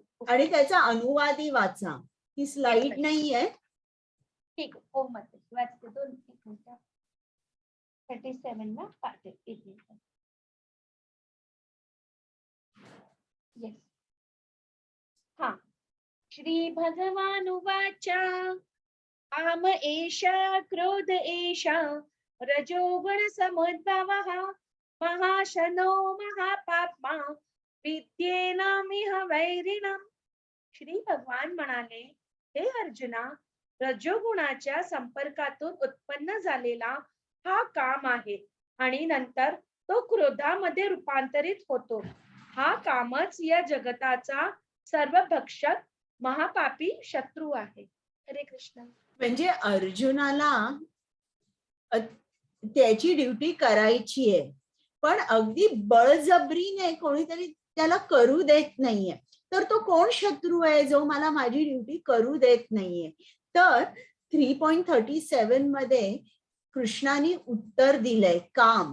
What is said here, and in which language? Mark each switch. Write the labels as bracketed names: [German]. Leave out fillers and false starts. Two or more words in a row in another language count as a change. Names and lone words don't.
[Marathi] आणि त्याचा अनुवादी वाचा. ही स्लाइड मिनिट. नाहीये. ठीक आहे. हो माताजी, वाचते. 37 ना पाहते. एक मिनिट. येस. हा. [Sanskrit] श्री भगवान उवाच, काम एषा क्रोध एषा रजोगुण समुद्भवः महाशनो महापाप्मा विद्येनामिह वैरिणम्. [Marathi] श्री भगवान म्हणाले, हे अर्जुना, रजोगुणाच्या संपर्कातून उत्पन्न झालेला हा काम आहे आणि नंतर तो क्रोधामध्ये रूपांतरित होतो. हा कामच या जगताचा सर्वभक्षक महापापी शत्रू आहे. हरे कृष्ण. म्हणजे अर्जुनाला त्याची ड्युटी करायची आहे, पण अगदी बळजबरीने कोणीतरी त्याला करू देत नाहीये. तर तो कोण शत्रू आहे जो मला माझी ड्युटी करू देत नाहीये? तर 3.37 मध्ये कृष्णाने उत्तर दिलंय, काम.